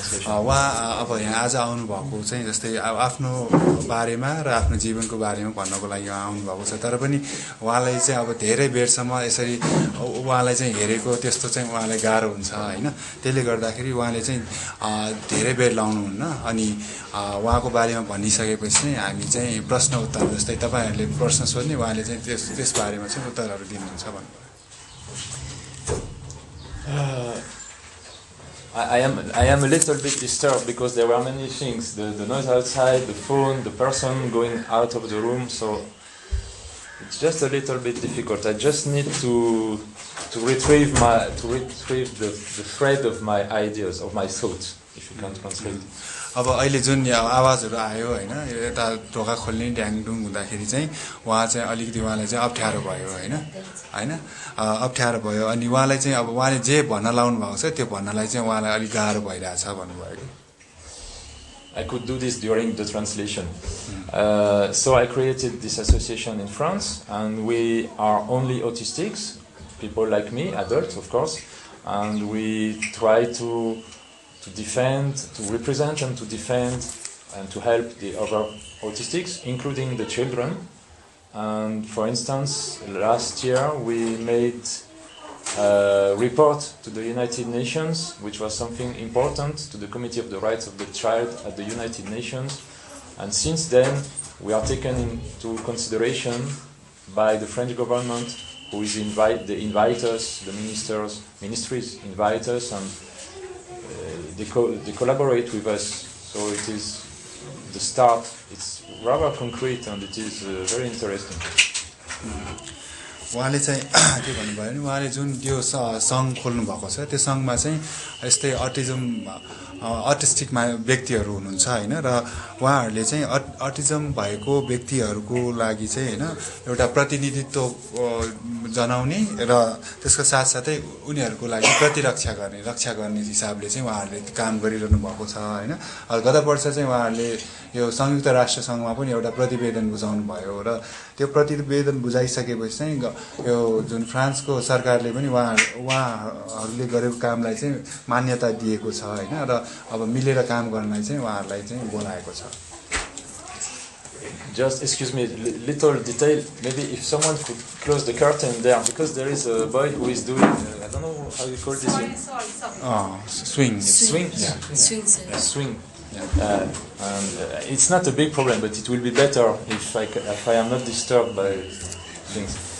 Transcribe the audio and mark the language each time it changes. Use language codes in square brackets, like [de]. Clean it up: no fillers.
[ne] उहाँ अब यहाँ आज आउनु भएको चाहिँ जस्तै अब आफ्नो बारेमा र आफ्नो जीवनको बारेमा भन्नको लागि आउनु भएको छ तर पनि उहाँलाई चाहिँ अब धेरै बेरसम्म यसरी उहाँलाई चाहिँ हेरेको त्यस्तो चाहिँ उहाँलाई गाह्रो हुन्छ हैन त्यसले गर्दाखेरि उहाँले चाहिँ धेरै बेर लाउनुहुन्न अनि उहाँको बारेमा भनिसकेपछि चाहिँ हामी चाहिँ प्रश्न उत्तर जस्तै तपाईहरुले प्रश्न सोध्ने उहाँले चाहिँ त्यस बारेमा चाहिँ उत्तरहरु दिनुहुन्छ भन्नुभयो [en] I am a little bit disturbed because there were many things, the noise outside, the phone, the person going out of the room, so it's just a little bit difficult. I just need to retrieve the thread of my ideas, of my thoughts. if you can't translate. [ne] अब अहिले जुन आवाजहरू आयो हैन यता ढोका खोल्ने ड्याङडुङ हुँदाखेरि चाहिँ उहाँ चाहिँ अलिकति उहाँलाई चाहिँ अप्ठ्यारो भयो हैन अप्ठ्यारो भयो अनि उहाँलाई चाहिँ अब उहाँले जे भन्न लाउनु भएको छ त्यो भन्नलाई चाहिँ उहाँलाई अलि गाह्रो भइरहेछ भन्नुभयो कि [en] I could do this during the translation. So I created this association in France, and we are only autistics, people like me, adults of course, and we try to defend, to represent and to defend and to help the other autistics, including the children. And for instance, last year we made a report to the United Nations, which was something important to the Committee of the Rights of the Child at the United Nations. And since then, we are taken into consideration by the French government, who is they invite us, the ministries invite us, and they collaborate with us. So it is the start. It's rather concrete, and it is very interesting. [ne] उहाँले चाहिँ के भन्नुभयो भने उहाँले जुन त्यो सङ्घ खोल्नु भएको छ त्यो सङ्घमा चाहिँ यस्तै अटिस्टिक व्यक्तिहरू हुनुहुन्छ हैन र उहाँहरूले चाहिँ अटिजम भएको व्यक्तिहरूको लागि चाहिँ हैन एउटा प्रतिनिधित्व जनाउने र त्यसको साथसाथै उनीहरूको लागि रक्षा गर्ने हिसाबले चाहिँ उहाँहरूले काम गरिरहनु भएको छ हैन गत वर्ष चाहिँ उहाँहरूले यो संयुक्त राष्ट्र सङ्घमा पनि एउटा प्रतिवेदन बुझाउनु भयो र त्यो प्रतिवेदन बुझाइसकेपछि चाहिँ यो जुन फ्रान्सको सरकारले पनि उहाँहरूले गरेको कामलाई चाहिँ मान्यता दिएको छ हैन र अब मिलेर काम गर्नलाई चाहिँ उहाँहरूलाई चाहिँ बोलाएको छ. [en] Just excuse me, little detail. Maybe if someone could close the curtain there, because there is a boy who is doing. I don't know how you call this. Swing. Swing. Yeah. Swing. Yeah. And it's not a big problem, but it will be better if I am not disturbed by things.